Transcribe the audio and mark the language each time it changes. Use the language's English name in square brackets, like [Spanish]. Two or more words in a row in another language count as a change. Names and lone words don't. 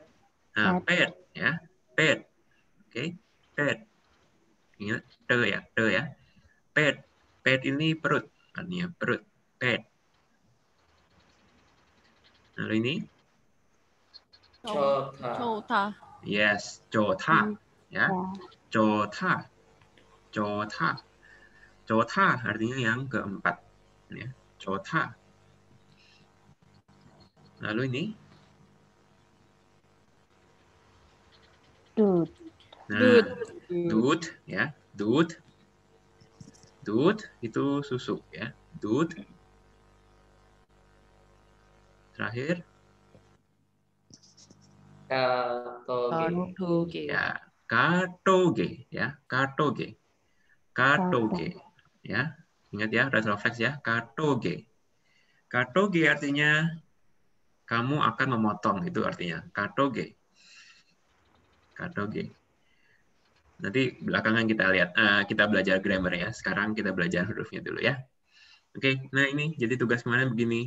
[Indonesian] pet ya, pet. Oke, pet. Ingat te ya. Pet. Pet ini perut, artinya perut. Pet. Lalu ini Chota. Chota. yes, Jotha ya. Jotha. Jotha. Jotha artinya yang keempat ya. Jotha. Lalu ini Dude. nah, dud ya, dud. Dud itu susu ya. Dud. Terakhir Katoge. Katoge. ya, katoge ya, katoge. Katoge ya. Ingat ya, refleks ya, katoge. Katoge artinya kamu akan memotong, itu artinya katoge. Katoge. Nanti belakangan kita lihat, kita belajar grammar ya. Sekarang kita belajar hurufnya dulu ya. Oke, nah ini jadi tugas kemarin begini.